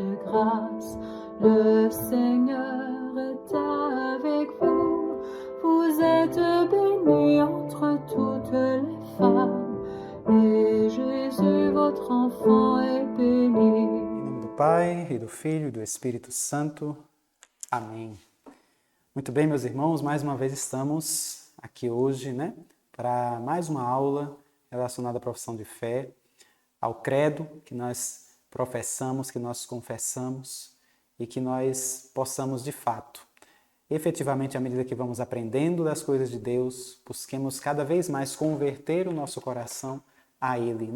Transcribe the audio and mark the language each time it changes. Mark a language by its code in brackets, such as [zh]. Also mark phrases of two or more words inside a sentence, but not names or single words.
[fr] grâce. Le Seigneur est avec vous. Vous êtes bénie entre toutes les femmes, et Jésus, votre enfant, est béni. [pt] Em nome do Pai, e do Filho e do Espírito Santo. Amém. Muito bem, meus irmãos, mais uma vez estamos aqui hoje, para mais uma aula relacionada à profissão de fé, ao credo que nós professamos, que nós confessamos e que nós possamos, de fato, efetivamente, à medida que vamos aprendendo das coisas de Deus, busquemos cada vez mais converter o nosso coração a Ele.